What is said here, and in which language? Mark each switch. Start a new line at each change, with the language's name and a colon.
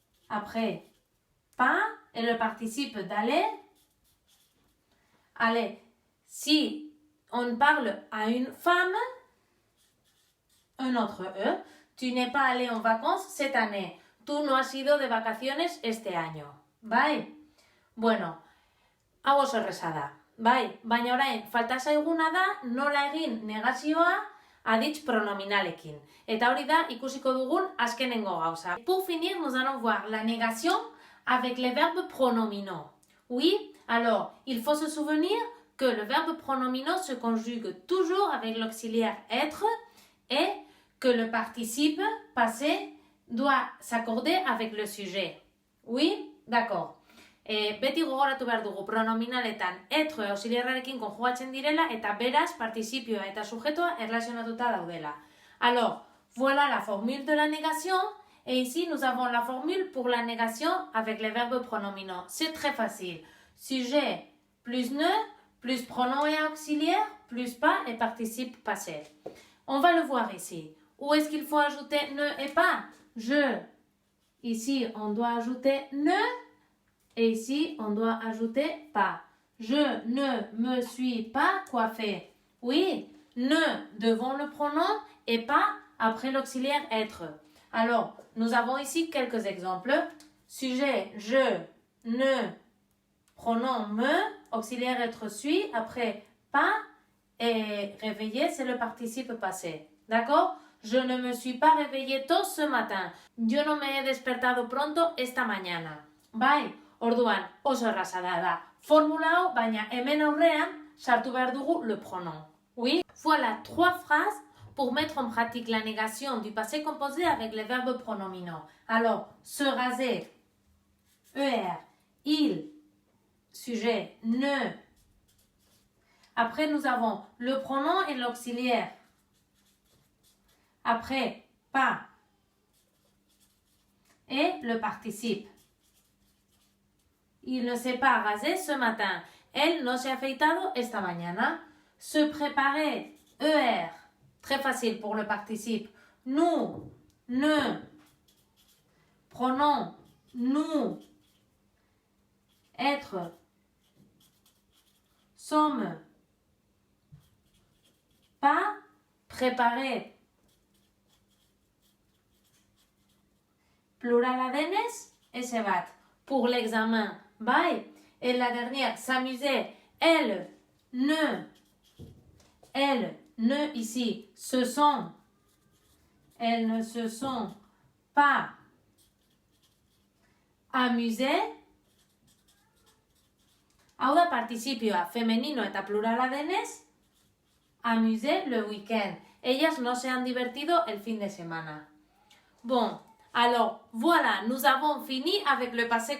French: Après, pas. Et le participe d'aller. Aller. Si on parle à une femme, un autre E, tu n'es pas allé en vacances cette année.
Spanish: Tú no has ido de vacaciones este año.
Basque: Bai? Bueno, hau oso erresa da. Bai, baina orain, falta zaiguna da nola egin negazioa aditz pronominalekin. Eta hori da ikusiko dugun azkenengo gauza.
French: Pour finir, nous allons voir la négation avec les verbes pronominaux. Oui, alors, il faut se souvenir que le verbe pronominaux se conjugue toujours avec l'auxiliaire être et que le participe passé doit s'accorder avec le sujet. Oui, d'accord.
Basque: Beti gogoratu behar dugu pronominaletan être auxiliarrarekin konjugatzen direla eta beraz participioa eta sujetoa erlazionatuta daudela.
French: Alors, voilà la formule de la négation et ici nous avons la formule pour la négation avec les verbes pronominaux. C'est très facile. Sujet plus ne plus pronom et auxiliaire plus pas et participe passé. On va le voir ici. Où est-ce qu'il faut ajouter ne et pas? Je. Ici, on doit ajouter ne. Et ici, on doit ajouter pas. Je ne me suis pas coiffée. Oui, ne devant le pronom et pas après l'auxiliaire être. Alors, nous avons ici quelques exemples. Sujet, je, ne, pronom me, auxiliaire être suis, après pas et réveillé, c'est le participe passé. D'accord? Je ne me suis pas réveillée tôt ce matin.
Spanish: Yo no me he despertado pronto esta mañana.
Basque: Bai? Orduan, oso erraza da. Formula hau, baina hemen aurrean sartu behar dugu
French: le pronom. Oui? Voilà 3 phrases pour mettre en pratique la négation du passé composé avec les verbes pronominaux. Alors, se raser, ER, il, sujet, ne. Après, nous avons le pronom et l'auxiliaire. Après, pas. Et le participe. Il ne s'est pas rasé ce matin.
Spanish: Elle no se ha afeitado esta mañana.
French: Se préparer, ER. Très facile pour le participe. Nous, ne. Pronom, nous. Être. Sommes. Pas. Préparer.
Basque: Plural adenes, ese bat.
French: Pour l'examen.
Basque: Bye.
French: Et la dernière, s'amuser. Elle, ne ici, se sont. Elles ne se sont pas amusées.
Basque: Hau da participioa femenino eta plurala denez,
French: amusé le week-end.
Spanish: Ellas no se han divertido el fin de semana.
French: Bon, alors voilà, nous avons fini avec le passé composé. J'espère que tout est clair, mais sinon, écrivez-moi.